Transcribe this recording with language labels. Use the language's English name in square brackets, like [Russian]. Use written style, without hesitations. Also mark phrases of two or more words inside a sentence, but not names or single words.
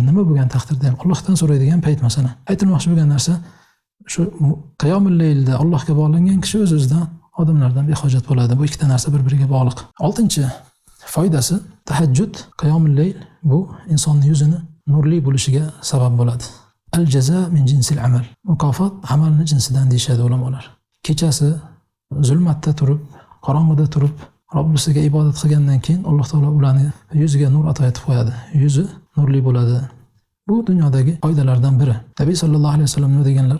[Uzbek] Nima bo'lgan taqdirda ham Allohdan so'raydigan payt masalan. Aytilmoqchi bo'lgan narsa shu qiyomul laylda Allohga bog'langan kishi o'z-o'zidan odamlardan behojat bo'ladi. Bu ikkita narsa bir-biriga bog'liq. 6-foydasi tahajjud, qiyomul layl bu insonning yuzini nurli bo'lishiga sabab bo'ladi. [Arabic] الجزاء من جنس العمل. [Uzbek] Mukofot amalni jinsidan deyshadi ulamolar. Kechasi zulmatda turib, qorong'ida turib Robbisiga ibodat qilgandan keyin Alloh taolo ularning yuziga nur ato etib qo'yadi. Yuzi nurli bo'ladi. Bu dunyodagi foydalardan biri. Nabiy sallallohu alayhi vasallam nima deganlar?